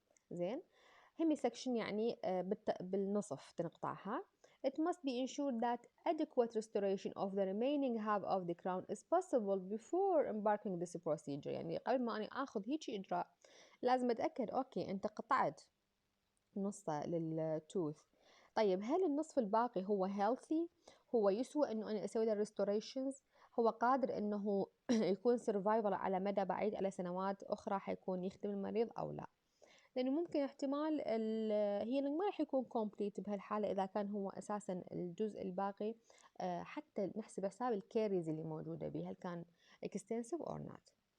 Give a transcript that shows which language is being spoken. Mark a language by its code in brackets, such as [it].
[ar] زين، هيمي سكشن يعني بالنصف تنقطعها. [en] It must be ensured that adequate restoration of the remaining half of the crown is possible before embarking this procedure. [ar] يعني قبل ما أنا آخذ هيجي إجراء لازم أتأكد أوكي أنت قطعت نصه للتوث. طيب هل النصف الباقي هو healthy؟ هو يسوى انه انا اسوي له restorations؟ هو قادر انه يكون survival على مدى بعيد على سنوات اخرى حيكون يخدم المريض او لا؟ لانه ممكن احتمال الهيلينج ما راح يكون complete بهالحاله اذا كان هو اساسا الجزء الباقي حتى نحسب حساب الكاريز اللي موجوده به هل كان [en] extensive or not.